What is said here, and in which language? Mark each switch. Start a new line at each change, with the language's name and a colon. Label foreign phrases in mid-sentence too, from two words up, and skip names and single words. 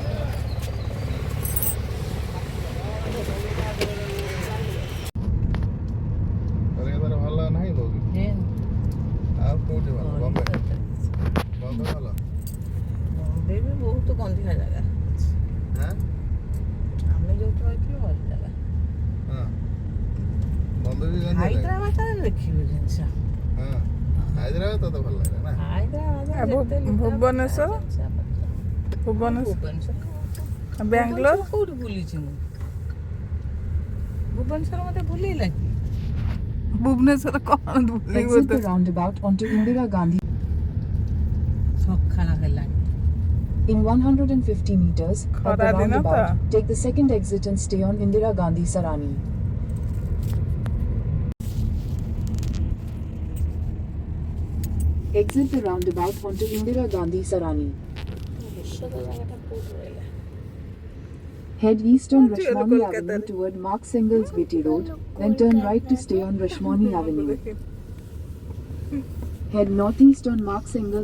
Odia: ଭଲ ନା ବହୁତ ଗନ୍ଧିଆ ଜାଗା ଆମେ ଯୋଉଠି ରହିଥିଲୁ ଭଲ ଜାଗା। ହଁ ବନ୍ଦର ବି ଗନ୍ଧ ହାଇଦ୍ରାବାଦରେ ଦେଖିବୁ ଜିନିଷ। ହଁ ହାଇଦ୍ରାବାଦ ତତେ ଭଲ ଲାଗିଲା ନା ହାଇଦ୍ରାବାଦ ଭୁବନେଶ୍ୱର ବାଙ୍ଗାଲୋର କୋଉଠି ବୁଲିଛି ମୁଁ ଭୁବନେଶ୍ୱର ମତେ ଭୁଲେଇଲା କି ଭୁବନେଶ୍ୱର କଣ
English: Exit the roundabout onto Indira Gandhi.
Odia: ସକାଳ ହେଲାଣି
English: In 150 meters, at the
Odia: ଖରା ଦିନ ତ
English: roundabout, take the second exit and stay on Indira Gandhi Sarani. Exit the roundabout onto Indira Gandhi Sarani.
Odia: ଜାଗାଟା କୋଉଠି ରହିଲା
English: Head east on Oh, dear, Rashmani Kolkata. Avenue toward Mark Sengel's Vitti Road, then turn right to stay on Rashmani Avenue. Head northeast on Mark Sengel's